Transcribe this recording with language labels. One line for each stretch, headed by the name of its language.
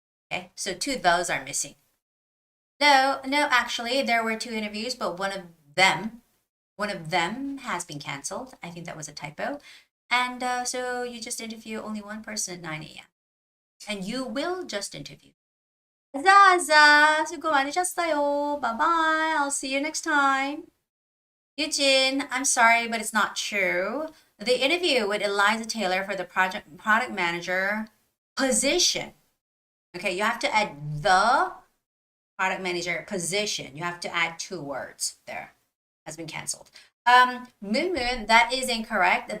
English: Okay, so 2 of those are missing. No, actually, there were 2 interviews, but one of them has been canceled. I think that was a typo. And so you just interview only one person at 9 a.m. And you will just interview.
Korean: Zaza, 수고 많으셨어요.
English: Bye-bye. I'll see you next time. Eugene, I'm sorry, but it's not true. The interview with Eliza Taylor for the product manager position. Okay, you have to add the product manager position. You have to add 2 words there. Has been canceled. Moon, that is incorrect.